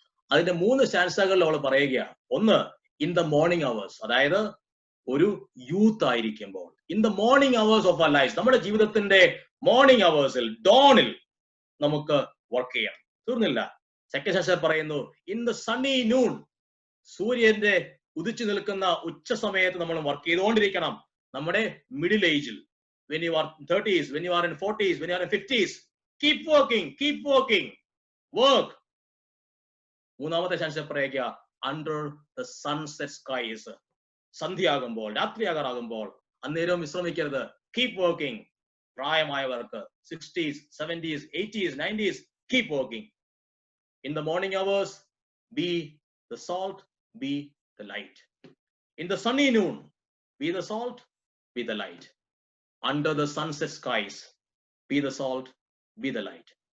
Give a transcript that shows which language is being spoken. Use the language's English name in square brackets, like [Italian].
[Malayalam] അതിന്റെ 3 സ്റ്റാൻസകളിൽ അവൾ പറയുകയാണ്. ഒന്ന്, [English] in the morning hours, [Malayalam] അതായത് ഒരു യൂത്ത് ആയിരിക്കുമ്പോൾ, [English] in the morning hours of our life, [Malayalam] നമ്മുടെ ജീവിതത്തിന്റെ മോർണിംഗ് അവേഴ്സിൽ, ഡോണിൽ നമുക്ക് വർക്ക് ചെയ്യണം. തീർന്നില്ല. സെക്കൻഡ് സെഷൻ പറയുന്നു, [English] in the sunny noon, [Malayalam] സൂര്യന്റെ ഉദിച്ചു നിൽക്കുന്ന ഉച്ച സമയത്ത് നമ്മൾ വർക്ക് ചെയ്തുകൊണ്ടിരിക്കണം. നമ്മുടെ മിഡിൽ ഏജിൽ, [English] when you are 30s, when you are in 40s, when you are in 50s, keep working, work. [Malayalam] മൂന്നാമത്തെ ചാൻസ് പറയുക, [English] under the sunset skies, [Malayalam] സന്ധ്യയാകുമ്പോൾ, രാത്രിയാകാറാകുമ്പോൾ അന്നേരം വിശ്രമിക്കരുത്. [English] Keep working. പ്രായമായവർക്ക് 60s, 70s, 80s, 90s, keep working. In the morning hours, be the salt, be the light. In the sunny noon, be the salt, be the light. Under the sunset skies, be the salt, be the light.